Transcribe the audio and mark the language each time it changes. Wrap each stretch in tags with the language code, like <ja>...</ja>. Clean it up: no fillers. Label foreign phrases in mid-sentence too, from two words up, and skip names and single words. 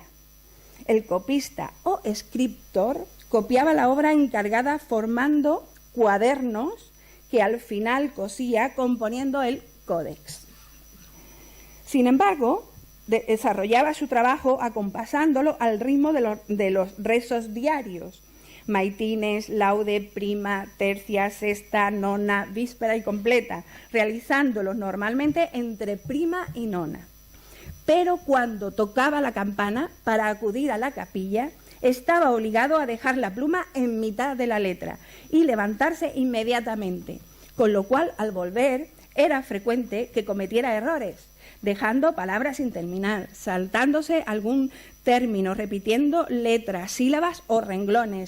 <es>El copista o escriptor copiaba la obra encargada formando cuadernos que al final cosía componiendo el códex. Sin embargo, desarrollaba su trabajo acompasándolo al ritmo de los rezos diarios, maitines, laude, prima, tercia, sexta, nona, víspera y completa, realizándolos normalmente entre prima y nona. Pero cuando tocaba la campana para acudir a la capilla, estaba obligado a dejar la pluma en mitad de la letra y levantarse inmediatamente, con lo cual al volver era frecuente que cometiera errores, dejando palabras sin terminar, saltándose algún término, repitiendo letras, sílabas o renglones.</es>